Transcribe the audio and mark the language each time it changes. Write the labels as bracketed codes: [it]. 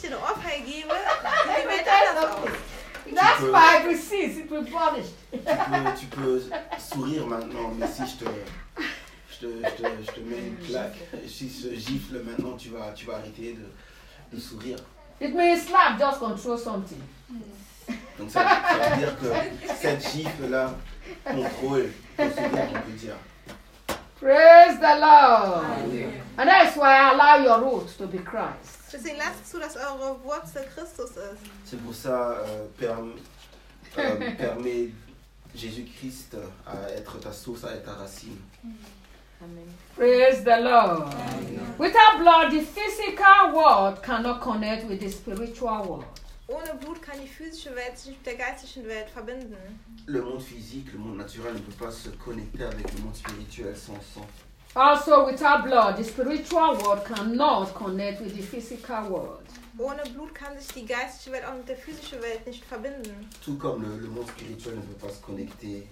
[de] dir eine Ohrfeige gebe, dann wird das auch. [en] That's why I will see. [fr] Tu peux sourire maintenant, mais si je te mets une claque, si je gifle maintenant, tu vas arrêter de sourire. [en] It means slap just control something. [fr] Donc ça veut dire que cette gifle-là contrôle le sourire, on peut dire. [en] Praise the Lord. Amen. And that's why I allow your root to be Christ. [de] Deswegen lasst zu, dass eure Wurzel Christus ist. [fr] C'est pour ça permet Jésus-Christ à être ta source, à être ta racine. [en] Amen. Praise the Lord. Amen. Without blood, the physical world cannot connect with the spiritual world. [de] Ohne Blut kann die physische Welt sich mit der geistlichen Welt verbinden. [fr] Le monde physique, le monde naturel ne peut pas se connecter avec le monde spirituel sans sang. [en] Also, without blood, the spiritual world cannot connect with the physical world. [de] Ohne Blut kann sich die geistliche Welt auch mit der physischen Welt nicht verbinden. [fr] Tout comme le monde spirituel ne peut pas se connecter.